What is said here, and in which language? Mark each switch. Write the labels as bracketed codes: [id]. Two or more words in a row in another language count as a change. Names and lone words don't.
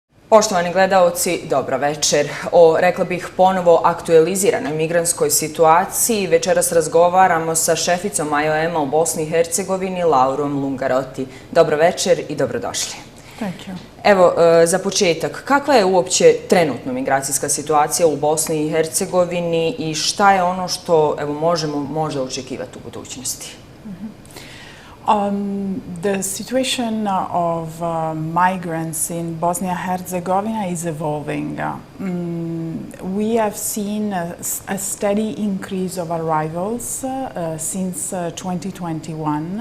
[bs] Poštovani gledaoci, dobra večer. O, rekla bih, ponovo aktualiziranoj migrantskoj situaciji večeras razgovaramo sa šeficom IOM-A u Bosni i Hercegovini, Laurom Lungarotti. Dobro večer i dobrodošli. [en] Thank you. [bs] Evo, za početak, kakva je uopće trenutno migracijska situacija u Bosni i Hercegovini i šta je ono što možemo možda očekivati u budućnosti? [en] The situation of migrants in Bosnia and Herzegovina is evolving. We have seen a steady increase of arrivals since 2021.